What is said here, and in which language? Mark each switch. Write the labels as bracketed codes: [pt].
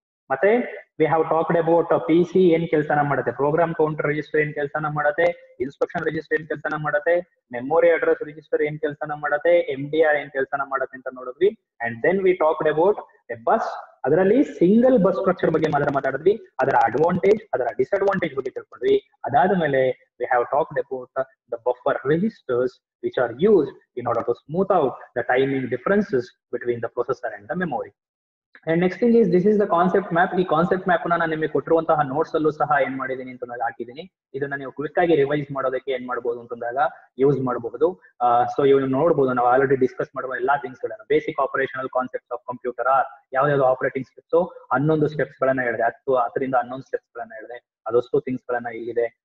[kn] ಮತ್ತೆ we have talked about PC ಏನ್ ಕೆಲಸನ ಮಾಡುತ್ತೆ, ಪ್ರೋಗ್ರಾಮ್ ಕೌಂಟರ್ ರಿಜಿಸ್ಟರ್ ಏನ್ ಕೆಲಸನ ಮಾಡುತ್ತೆ, ಇನ್ಸ್ಟ್ರಕ್ಷನ್ ರಿಜಿಸ್ಟರ್ ಏನ್ ಕೆಲಸನ ಮಾಡುತ್ತೆ, ಮೆಮೊರಿ ಅಡ್ರೆಸ್ ರಿಜಿಸ್ಟರ್ ಏನ್ ಕೆಲಸನ ಮಾಡುತ್ತೆ, MDR ಏನ್ ಕೆಲಸನ ಮಾಡುತ್ತೆ ಅಂತ ನೋಡಿದ್ವಿ. And then we talked about A bus ಅದರಲ್ಲಿ ಸಿಂಗಲ್ ಬಸ್ ಸ್ಟ್ರಕ್ಚರ್ ಬಗ್ಗೆ ಮಾತಾಡಿದ್ವಿ, ಅದರ ಅಡ್ವಾಂಟೇಜ್ ಅದರ ಡಿಸ್ಅಡ್ವಾಂಟೇಜ್ ಬಗ್ಗೆ ತಿಳ್ಕೊಂಡ್ವಿ. [en] ಅದಾದ ಮೇಲೆ we have talked about the buffer registers which are used in order to smooth out the timing differences between the processor and the memory. And next thing is, this is the concept map. [kn] ಈ concept map ನಾನು ನಿಮಗೆ ಕೊಟ್ಟಿರುವಂತಹ notes ಅಲ್ಲೂ ಸಹ ಏನ್ ಮಾಡಿದೀನಿ ಅಂತಂದಾಗ ಹಾಕಿದ್ದೀನಿ. ಇದನ್ನ ನೀವು ಕ್ವಿಕ್ ಆಗಿ ರಿವೈಸ್ ಮಾಡೋದಕ್ಕೆ ಏನ್ ಮಾಡಬಹುದು ಅಂತಂದಾಗ ಯೂಸ್ ಮಾಡಬಹುದು. ಸೊ ಇವ್ನು ನೋಡಬಹುದು, ನಾವು ಆಲ್ರೆಡಿ ಡಿಸ್ಕಸ್ ಮಾಡುವ ಎಲ್ಲಾ ಥಿಂಗ್ಸ್ ಗಳನ್ನ, basic operational concepts of computer ಯಾವ್ಯಾವ್ದು ಆಪರೇಟಿಂಗ್ ಸ್ಟೆಪ್ಸ್ 11 ಸ್ಟೆಪ್ಸ್ ಗಳನ್ನ ಹೇಳಿದೆ, 10ರಿಂದ 11 ಸ್ಟೆಪ್ಸ್ ಗಳನ್ನ ಹೇಳಿದೆ, ಅದಷ್ಟು ಥಿಂಗ್ಸ್ ಗಳನ್ನ ಇಲ್ಲಿದೆ.